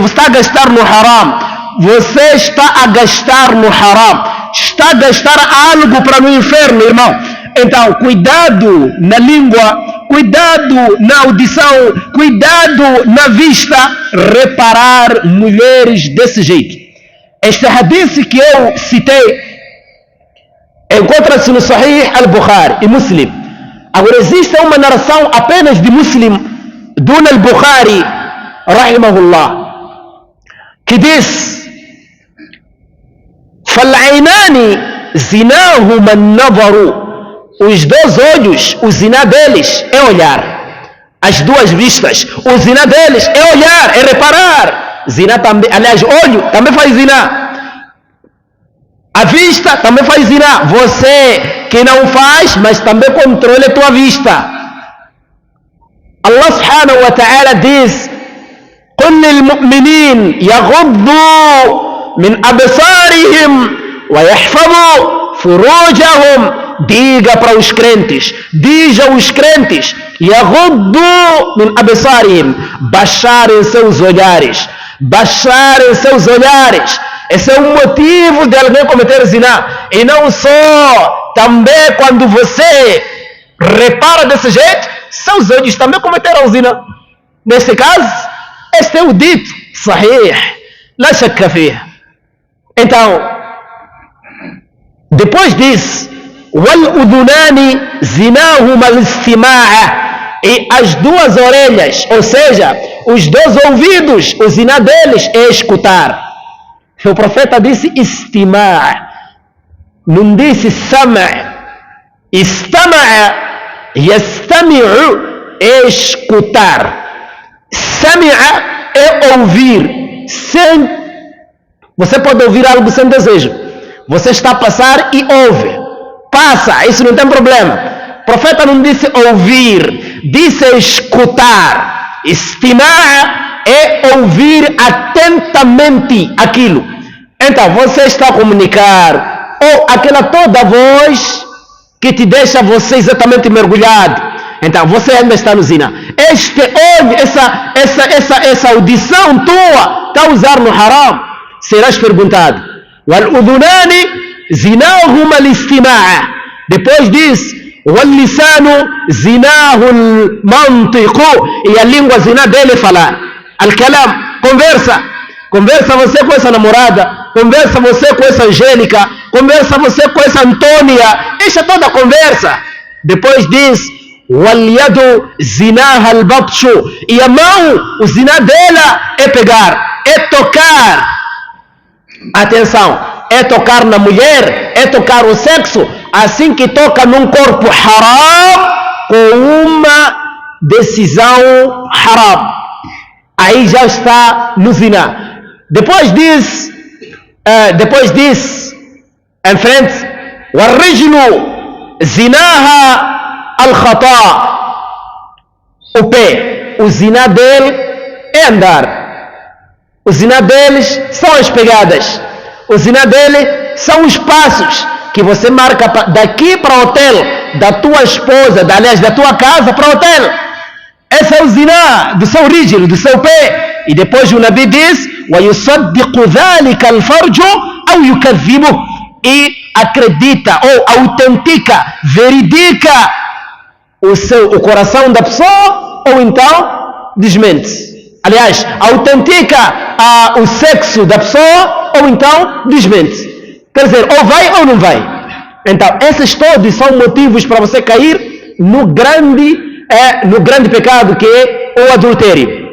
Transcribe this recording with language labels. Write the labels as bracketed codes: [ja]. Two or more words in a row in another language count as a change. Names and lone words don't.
[pt] Você está a gastar no haram, você está a gastar no haram, está a gastar algo para no inferno, irmão. Então, cuidado na língua, cuidado na audição, cuidado na vista, reparar mulheres desse jeito. Este hadith que eu citei encontra-se no Sahih al-Bukhari e Muslim. Agora existe uma narração apenas de Muslim, [ar] دون البخاري رحمه الله, [pt] que diz: [ar] فالعينان زناهما النظر. [pt] Os dois olhos, o zina deles é olhar. As duas vistas, o zina deles é olhar, é reparar. Zina também, aliás, olho também faz zina. A vista também faz zina. Você que não faz, mas também controle a tua vista. Allah [ar] سبحانه وتعالى [pt] diz: [ar] قل للمؤمنين يغضوا من أبصارهم ويحفظوا فروجهم. [pt] Diga para os crentes, diga aos crentes, [ar] يغضوا من أبصارهم, [pt] baixarem seus olhares, baixarem seus olhares. Esse é um motivo de alguém cometer zina. E não só, também quando você repara desse jeito, seus olhos também cometeram zina. Nesse caso, este é o dito sahih, [ar] لا شك فيه. [pt] Então, depois diz: [ar] والأذنان زناهما الاستماع. [pt] E as duas orelhas, ou seja, os dois ouvidos, o zina deles é escutar. O profeta disse istima'a, não disse sam'a. [ar] استمع يستمع, [pt] é escutar. Sami'a é ouvir. Você pode ouvir algo sem desejo. Você está a passar e ouve. Passa, isso não tem problema. O profeta não disse ouvir, disse escutar. Istima'a é ouvir atentamente aquilo. Então, você está a comunicar, ou aquela toda voz que te deixa você exatamente mergulhado. Então, você ainda está no zina. Este olho, essa audição tua, está a usar no haram. Serás perguntado. [ar] والأذنان زناهما الاستماع. [pt] Depois diz: [ar] واللسان زناه المنطق. [pt] E a língua zina dele é falar. Al-kalam, conversa. Conversa você com essa namorada, conversa você com essa Angélica, conversa você com essa Antônia, deixa toda a conversa. Depois diz: [ar] واليد زناها البطش. [pt] E a mão, o zina dela é pegar, é tocar. Atenção, é tocar na mulher, é tocar o sexo, assim que toca num corpo haram, com uma decisão haram. Aí já está no zina. Depois diz em frente: [ar] والرجل زناها الخطا. [pt] O pé, o zina dele é andar. O zina deles são as pegadas. O zina dele são os passos que você marca daqui para o hotel, da tua esposa, aliás, da tua casa para o hotel. Esse é o zina do seu rígido, do seu pé. E depois o Nabi diz: [ar] وَيُصَدِّقُ ذَلِكَ الْفَرْجُ أَوْ يُكَذِّبُهُ. [pt] E acredita, ou autentica, veridica o coração da pessoa, ou então desmente. Aliás, autentica o sexo da pessoa, ou então desmente. Quer dizer, ou vai ou não vai. Então, esses todos são motivos para você cair no grande pecado que é o adultério.